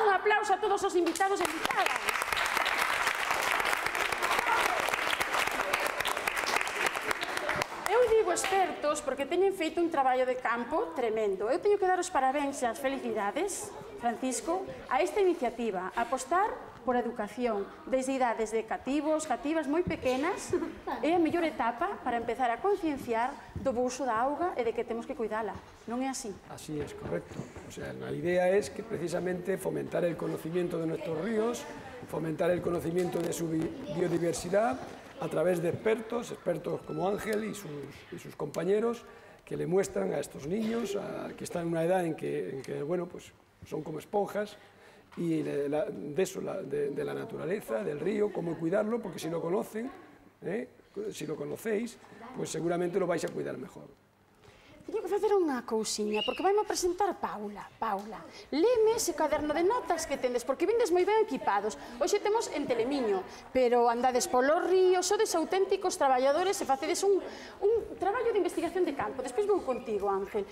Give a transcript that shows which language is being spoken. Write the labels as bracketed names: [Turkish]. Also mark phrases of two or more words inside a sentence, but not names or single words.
[Galician] Un aplauso a todos os invitados e invitadas. Eu digo expertos porque teñen feito un traballo de campo tremendo. Eu teño que dar os parabéns e as felicidades, Francisco, a esta iniciativa, apostar por educación, desde idades de cativos, cativas moi pequenas, é a mellor etapa para empezar a concienciar do uso da auga e de que temos que cuidala. Non é así? [Spanish] Así es, correcto. O sea, la idea es que precisamente fomentar el conocimiento de nuestros ríos, fomentar el conocimiento de su biodiversidad a través de expertos como Ángel y sus compañeros, que le muestran a estos niños que están en una edad en que bueno, pues son como esponjas, y de la naturaleza, del río, cómo cuidarlo, porque si lo conocen, si lo conocéis, pues seguramente lo vais a cuidar mejor. [Galician] Teño que facer unha cousiña, porque vaime presentar Paula. Paula, leme ese caderno de notas que tendes, porque vindes moi ben equipados. Hoxe temos en Telemiño, pero andades polo río, sodes auténticos traballadores e facedes un traballo de investigación de campo. Despois vou contigo, Ángel.